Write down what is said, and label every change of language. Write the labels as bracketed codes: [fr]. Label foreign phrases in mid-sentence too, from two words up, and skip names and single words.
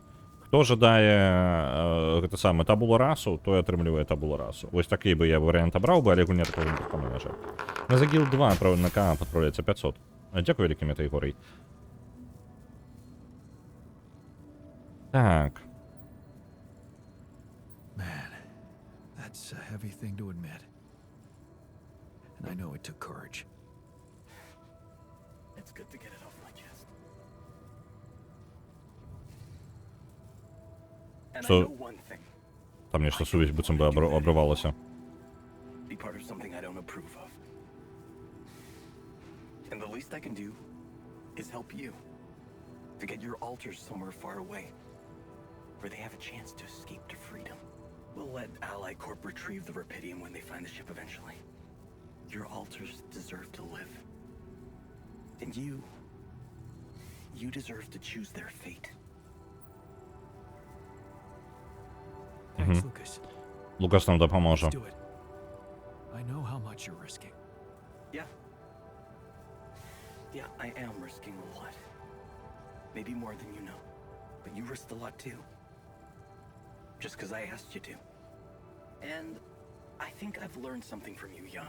[be] Хто жадае гэта самае табула расу, той атрымлівае табула расу. Вось такі бы я варыянт абраў бы, але гульня такога не прапануе, на жаль. На Загіл 2 на КА падпраўляецца 500. Дзякую вялікі Метаігорый. Так. [en] Man, that's a heavy thing to admit. And I know it took courage. It's good to get it off my chest. And I know one thing. [be] Там нешта сувязь быццам бы абрывалася. [en] Be part of something I don't approve of. And the least I can do is help you to get your alters somewhere far away, where they have a chance to escape to freedom. We'll let Ally Corp retrieve the Rapidium when they find the ship eventually. Your alters deserve to live. And you deserve to choose their fate. Thanks, Lucas. [uk] Лукас нам допоможе. [en] Let's do it. I know how much you're risking. Yeah, I am risking a lot. Maybe more than you know. But you risked a lot too. Just because I asked you to. And I think I've learned something from you, Jan.